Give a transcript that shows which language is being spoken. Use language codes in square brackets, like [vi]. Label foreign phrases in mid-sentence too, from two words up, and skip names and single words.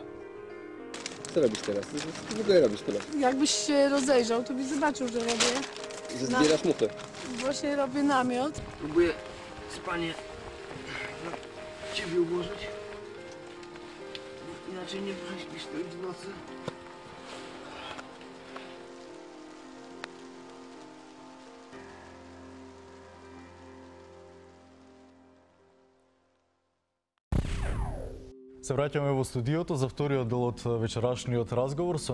[pl] Co robisz teraz? Co w ogóle robisz teraz? Jakbyś się rozejrzał, to byś zobaczył, że robię. Że zbierasz muchy. Właśnie robię namiot. Próbuję spanie na ciebie ułożyć. Inaczej nie prześpisz tej w nocy. [mk] Се враќаме во студиото за вториот дел од вечерашниот разговор со